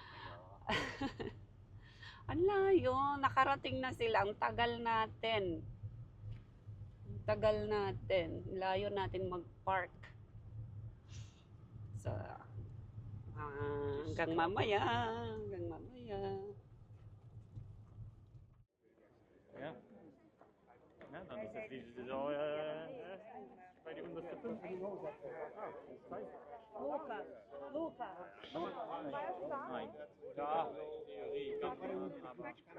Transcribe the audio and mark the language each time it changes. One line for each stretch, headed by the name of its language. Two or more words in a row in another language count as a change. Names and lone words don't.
Filipino: Ang layo, nakarating na sila. Ang tagal natin. Layo natin mag-park. So, hanggang mamaya.
Dutch: Ja. Ja, dan is het liefst dus al bij die onderste punt. Luca. Nee. Ja, theorie kan maar.